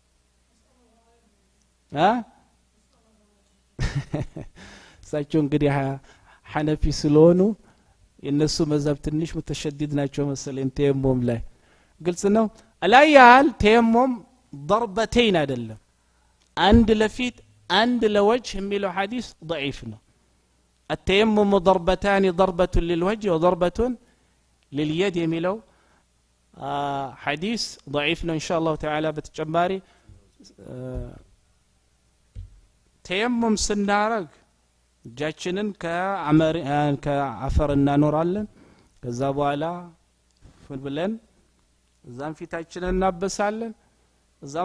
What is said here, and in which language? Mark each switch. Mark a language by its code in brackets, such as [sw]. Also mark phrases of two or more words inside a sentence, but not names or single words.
[am] ሳቸው እንግዲህ ሐነፊ ስለሆኑ የነሱ መዛብ ትንሽ متشدد ናቸው መሰለኝ ተየሙም ላይ ግልጽ ነው አላያል ተየሙም ضربتين አይደለም አንድ ለፊት [ar] عند لوجه [am] የሚለው ሐዲስ ضعيف ነው [ar] التيمم ضربتان ضربة للوجه وضربة لليد [am] የሚለው ሐዲስ ضعيف ነው [ar] ان شاء الله تعالى [am] በተጨማሪ ተየሙም ስናረግ እጃችንን ከአፈር እናኖራለን ከዛ በኋላ ብለን እዛም ፊታችንን እናበሳለን እዛም